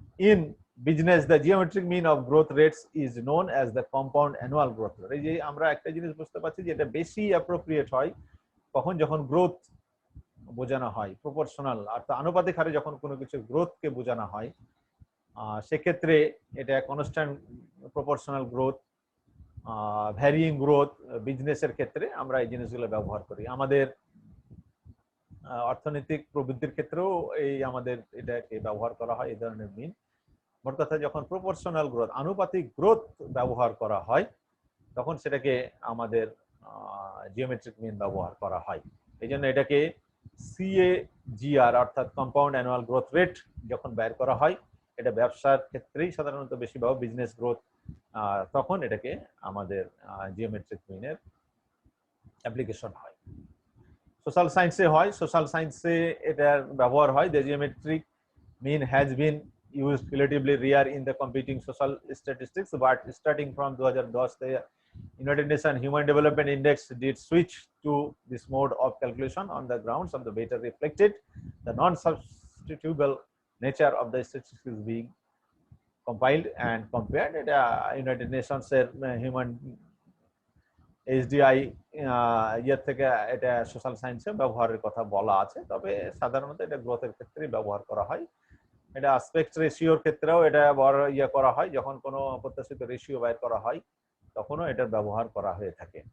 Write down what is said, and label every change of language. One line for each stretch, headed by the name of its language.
English: In business, the geometric mean of growth rates is known as the compound annual growth rate.
Bangla: এই যে আমরা একটা জিনিস বুঝতে পারছি যে এটা বেশি অ্যাপ্রোপ্রিয়েট হয় কখন, যখন গ্রোথ বোঝানো হয়, প্রপোর্শনাল অর্থাৎ আনুপাতিক হারে যখন কোনো কিছু গ্রোথকে বোঝানো হয়, সেক্ষেত্রে এটা constant proportional growth, varying growth বিজনেসের ক্ষেত্রে আমরা এই জিনিসগুলো ব্যবহার করি। আমাদের অর্থনৈতিক প্রবৃদ্ধির ক্ষেত্রেও এই আমাদের এটাকে ব্যবহার করা হয় এই ধরনের মিন। মোট কথা যখন প্রপোর্শনাল গ্রোথ আনুপাতিক গ্রোথ ব্যবহার করা হয় তখন সেটাকে আমাদের জিওমেট্রিক মিন ব্যবহার করা হয়। এই জন্য এটাকে CAGR অর্থাৎ কম্পাউন্ড অ্যানুয়াল গ্রোথ রেট যখন বের করা হয়, এটা ব্যবসার ক্ষেত্রেই সাধারণত বেশি ব্যবহার, বিজনেস গ্রোথ, তখন এটাকে আমাদের জিওমেট্রিক মিনের অ্যাপ্লিকেশন হয়। সোশ্যাল সায়েন্সে হয়, সোশ্যাল সায়েন্সে এটার ব্যবহার হয়।
English: The geometric mean has been used relatively rare in the competing social statistics, but starting from 2010 the United Nations Human Development Index did switch to this mode of calculation on the grounds of the better reflected the non-substitutable nature of the statistics being compiled and compared.
Bangla: এটা United নেশনসের human HDI ইয়ার থেকে এটা social সায়েন্সে ব্যবহারের কথা বলা আছে, তবে সাধারণত এটা গ্রোথের ক্ষেত্রে ব্যবহার করা হয়। এটা অ্যাসপেক্ট রেশিওর ক্ষেত্রেও এটা বড় করা হয়, যখন কোনো প্রত্যাশিত রেশিও বের করা হয় তখনও এটার ব্যবহার করা হয়ে থাকে।